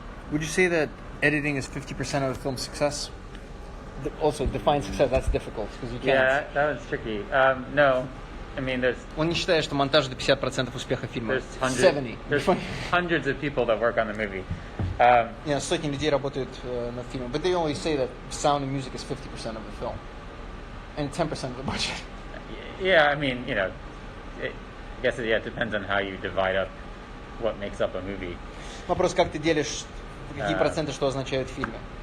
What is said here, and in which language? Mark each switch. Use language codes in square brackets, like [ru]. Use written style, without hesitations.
[en] Would you say that editing is 50% of the film's success? Also, define success, that's difficult, because you can't... Yeah, that was tricky. No, I mean, there's... [ru] Он не считает, что монтаж это 50% успеха фильма. [en] There's hundreds of people that work on the movie. [ru] Сотни людей работают над фильмом. [en] But they only say that sound and music is 50% of the film. And 10% of the budget. Yeah, I mean, I guess it depends on how you divide up what makes up a movie. [ru] Вопрос, как ты делишь, какие проценты что означают в фильме.